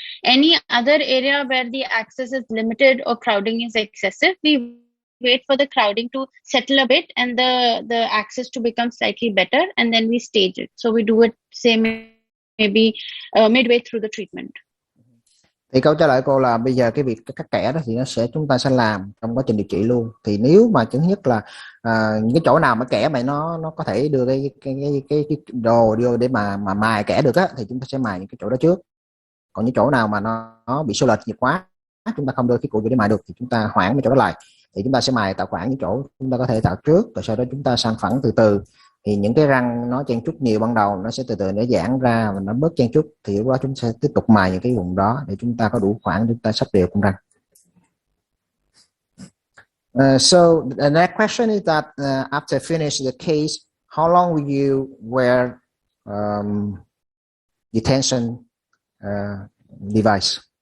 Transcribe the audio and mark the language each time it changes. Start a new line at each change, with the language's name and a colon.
English: Any other area where the access is limited or crowding is excessive, we wait for the crowding to settle a bit and the access to become slightly better, and then we stage it. So we do it maybe midway through the treatment.
Vietnamese: Thì câu trả lời cô là bây giờ cái việc cắt kẽ đó thì chúng ta sẽ làm trong quá trình điều trị luôn. Thì nếu mà thứ nhất là những cái chỗ nào mà kẽ mà nó có thể đưa cái đồ vô để mà mài kẽ được á, thì chúng ta sẽ mài những cái chỗ đó trước. Còn những chỗ nào mà nó bị xô lệch nhiều quá, chúng ta không đưa cái cụ vô để mài được, thì chúng ta hoãn cái chỗ đó lại. Thì chúng ta sẽ mài tạo khoảng những chỗ chúng ta có thể tạo trước, rồi sau đó chúng ta sang phẳng từ từ. Thì những cái răng nó chen chúc nhiều ban đầu nó sẽ từ từ nó giãn ra và nó bớt chen chúc, thì lúc đó chúng sẽ tiếp tục mài những cái vùng đó để chúng ta có đủ khoảng chúng ta sắp đều con răng.
English: So the next question is that after finish the case, how long will you wear detention device?